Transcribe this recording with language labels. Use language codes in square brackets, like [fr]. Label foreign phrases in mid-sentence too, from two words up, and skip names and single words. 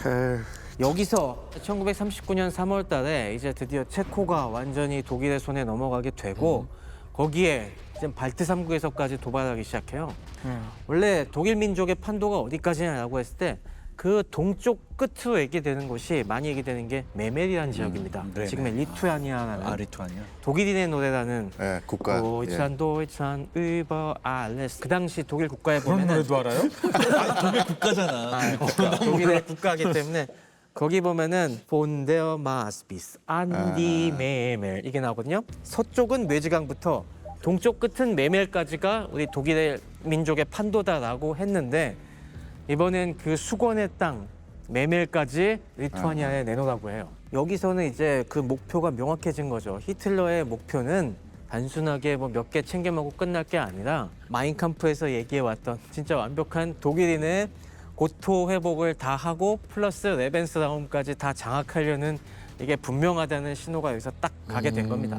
[ko] 여기서 1939년 3월 달에 이제 드디어 체코가 완전히 독일의 손에 넘어가게 되고 거기에 지금 발트 3국에서까지 도발하기 시작해요. 원래 독일 민족의 판도가 어디까지냐라고 했을 때 그 동쪽 끝으로 얘기되는 곳이 많이 얘기되는 게 메멜이라는 지역입니다. 네, 지금의 리투아니아라는 리투아니아. 독일인의 노래라는 예, 국가. [de] Deutschland Deutschland über alles [ko] 그 당시 독일 국가에 그런 보면은 노래도 알아요? 독일 국가잖아. 독일의 국가이기 때문에 거기 보면은 [de] von der Maas bis an die Memel [ko] 이게 나오거든요. 서쪽은 뇌지강부터 동쪽 끝은 메멜까지가 우리 독일의 민족의 판도다라고 했는데 이번엔 그 수건의 땅 메멜까지 리투아니아에 내놓으라고 해요. 여기서는 이제 그 목표가 명확해진 거죠. 히틀러의 목표는 단순하게 뭐 몇 개 챙겨 먹고 끝날 게 아니라 마인캄프에서 얘기해왔던 진짜 완벽한 독일인의 고토 회복을 다 하고 플러스 레벤스라움까지 다 장악하려는 이게 분명하다는 신호가 여기서 딱 가게 된 겁니다.